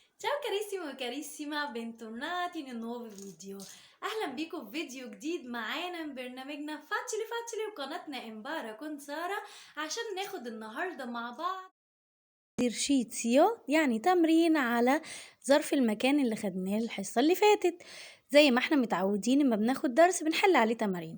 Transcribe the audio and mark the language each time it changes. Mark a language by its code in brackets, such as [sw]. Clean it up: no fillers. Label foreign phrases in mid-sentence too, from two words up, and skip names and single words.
[it] Ciao carissimo e carissima, bentornati in un nuovo فيديو. [ar] اهلا بيكم في فيديو جديد معانا من برنامجنا فاتشلي وقناتنا امبارح كنت سارة عشان ناخد النهاردة مع بعض اكسرشيتسيو، يعني تمرين على ظرف المكان اللي خدناه الحصة اللي فاتت. زي ما احنا متعودين لما بناخد درس بنحل عليه تمارين.